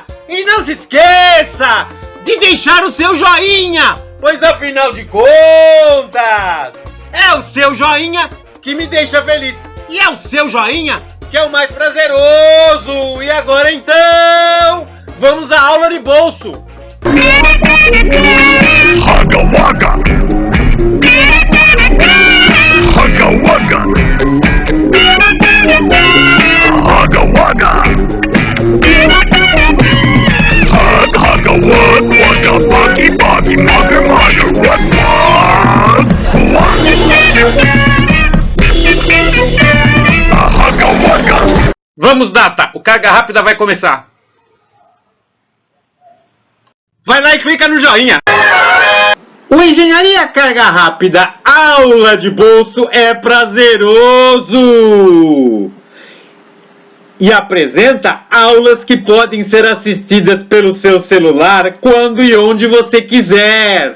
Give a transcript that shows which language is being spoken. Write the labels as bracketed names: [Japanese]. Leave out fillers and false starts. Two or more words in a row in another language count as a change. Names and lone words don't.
[Portuguese] E não se esqueça de deixar o seu joinha, pois afinal de contas, é o seu joinha que me deixa feliz. E é o seu joinha que é o mais prazeroso. E agora então, vamos à aula de bolso. Haga Waga! Haga Waga! Haga Waga! Haga Waga! Waga Buggy Buggy Mugger Mugger Haga Waga! Vamos, Data, o Carga Rápida vai começar. Vai lá e clica no joinha. O Engenharia Carga Rápida aula de bolso é prazeroso e apresenta aulas que podem ser assistidas pelo seu celular quando e onde você quiser.